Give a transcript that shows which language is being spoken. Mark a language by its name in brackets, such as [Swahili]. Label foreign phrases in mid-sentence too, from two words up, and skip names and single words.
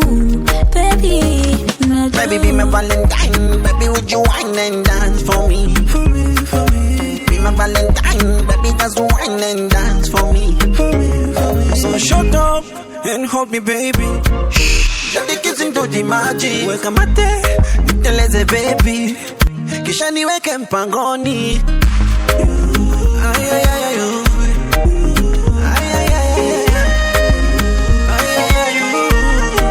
[English] Baby, not Baby, be my Valentine. Baby, would you wine and dance for me? Be my Valentine. Baby, just wine and dance for me. So shut up and hold me, baby. Let the kissing do the magic. [Swahili] Weka mate, niteleze baby. Kisha niweke mpangoni. Ay, ay, ay, ay, oh. Ay, ay, ay, ay, ay. Ay, ay, ay, oh.